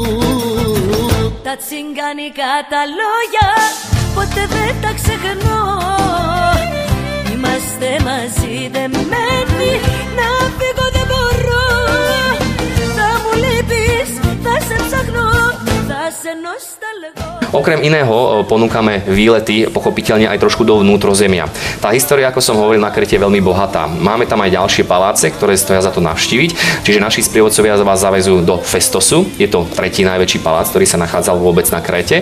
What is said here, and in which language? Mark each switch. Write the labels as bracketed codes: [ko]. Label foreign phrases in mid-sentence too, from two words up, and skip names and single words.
[el] Τα τσιγκάνικα τα λόγια ποτέ δεν τα ξεχνώ. Είμαστε μαζί δεμένοι, να φύγω δεν μπορώ. Θα μου λείπεις, θα σε ψαχνώ, θα σε νοσταλγώ. [sk] Okrem iného ponúkame výlety pochopiteľne aj trošku do vnútrozemia. Tá história, ako som hovoril, na Krete je veľmi bohatá. Máme tam aj ďalšie paláce, ktoré stoja za to navštíviť, čiže naši sprievodcovia vás zavezú do Festosu, je to tretí najväčší palác, ktorý sa nachádzal vôbec na Krete.